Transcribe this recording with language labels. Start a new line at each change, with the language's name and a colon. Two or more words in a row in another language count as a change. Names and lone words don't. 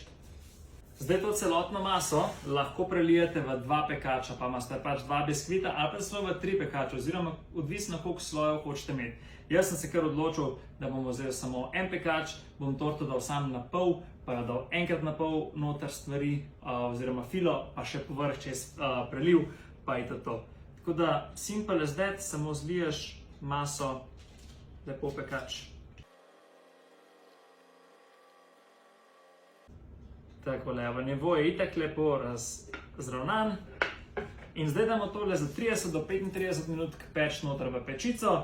Slovenian: Zdaj to celotno maso lahko prelijete v 2 pekača, pa imate pač 2 biskvita ali pa celo v 3 pekače, oziroma odvisno koliko slojev hočete imeti. Jaz sem se kar odločil, da bom vzel samo en pekač, bom torto dal sam na pol, pa jo dal enkrat na pol noter stvari, oziroma filo, pa še povrh čez preliv, pa je to. Tako da,
English: simple as that,
Slovenian: samo zliješ maso, lepo pekač. Takole, v nivo je itak lepo razravnan. In zdaj damo tole za 30 do 35 minut peč noter v pečico.